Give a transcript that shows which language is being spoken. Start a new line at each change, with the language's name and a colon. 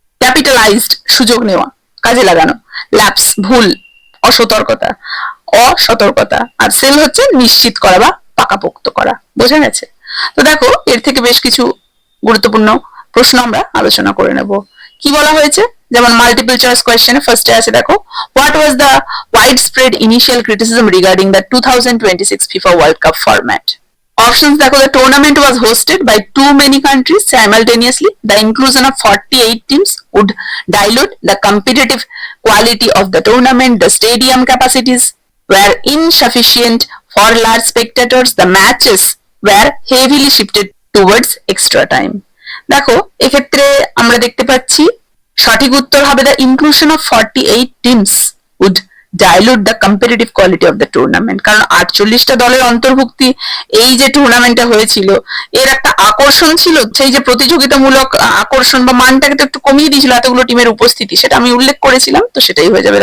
Bangla: Capitalised সুযোগ নেওয়া, কাজে লাগানো, ল্যাপস ভুল, অসতর্কতা, অসতর্কতা, আর সেল হচ্ছে নিশ্চিত করা বা পাকাপোক্ত করা। বোঝা গেছে? তো দেখো এর থেকে বেশ কিছু গুরুত্বপূর্ণ প্রশ্ন আমরা আলোচনা করে নেব। কি বলা হয়েছে, যেমন মাল্টিপল চয়েস কোয়েশ্চেনে ফার্স্টে আছে দেখো,
English: What was the widespread initial criticism regarding the 2026 FIFA World Cup format? Options দেখো, the tournament was hosted by too many countries simultaneously. The inclusion of 48 teams would dilute the competitive quality of the tournament. The stadium capacities were insufficient for large spectators. The matches were heavily shifted towards extra time.
Bangla: দেখো এক্ষেত্রে আমরা দেখতে পাচ্ছি সঠিক উত্তর হবে
English: the inclusion of 48 teams would dilute the competitive quality of the tournament,
Bangla: কারণ 48টা দলের অন্তর্ভুক্তি এই যে টুর্নামেন্টটা হয়েছিল এর একটা আকর্ষণ ছিল, সেই যে প্রতিযোগিতামূলক আকর্ষণ বা মানটাকে তো একটু কমিয়ে দিয়েছিল এতগুলো টিমের উপস্থিতি, সেটা আমি উল্লেখ করেছিলাম, তো সেটাই হয়ে যাবে।